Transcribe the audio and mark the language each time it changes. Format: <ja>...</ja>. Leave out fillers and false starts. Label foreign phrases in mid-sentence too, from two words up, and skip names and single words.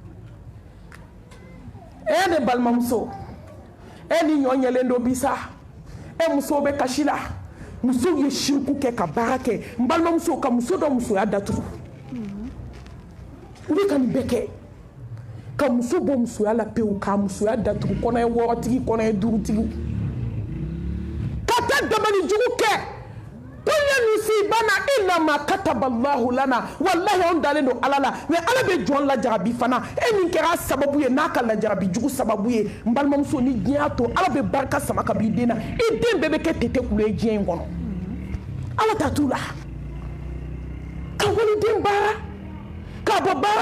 <bm>e ne balimamuso e ni ɲɔ ɲɛlen don bi sa e musow bɛ kasi la musow ye siriku kɛ ka baara kɛ n balimamuso ka muso dɔ musoya datugu u bɛ ka nin bɛɛ kɛ ka muso bɔ musoya la pewu k'a musoya datugu kɔnɔ ye 6tigi kɔnɔ ye 5tigi ka taa dabali jugu kɛ kunya</bm> <ar>يصيبنا إلا ما كتب الله لنا</ar> <bm>wallahi on dalen don ala la mais ala bɛ jɔn lajarabi fana e min kɛra sababu ye n'a ka lajarabi jugu sababu ye n balimamuso ni diɲɛ to ala bɛ barika sama ka b'i den na i den bɛɛ bɛ kɛ tete kule ye diɲɛ in kɔnɔ ala ta t'u la ka waliden baara k'a bɔ baara</bm>